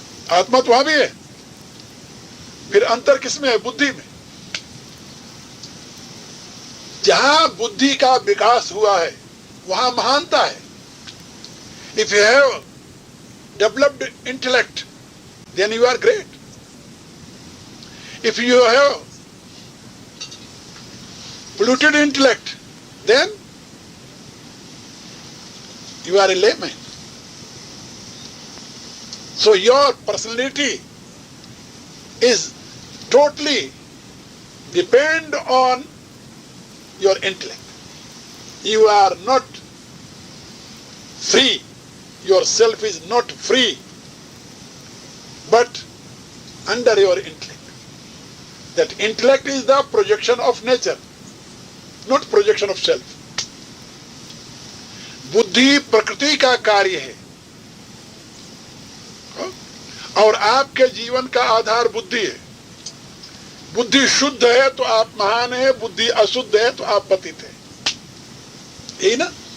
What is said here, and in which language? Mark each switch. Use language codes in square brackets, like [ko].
[hi] आत्मा तो वहां भी है। फिर अंतर किसमें है? बुद्धि में। जहां बुद्धि का विकास हुआ है वहां महानता है। [en] If you have developed intellect then you are great. If you have polluted intellect then you are a layman. So your personality is totally depend on your intellect. You are not free. Yourself is not free, but under your intellect. That intellect is the projection of nature, not projection of self. [hi] बुद्धि प्रकृति का कार्य है और आपके जीवन का आधार बुद्धि है। बुद्धि शुद्ध है तो आप महान है, बुद्धि अशुद्ध है तो आप पतित है। यही ना?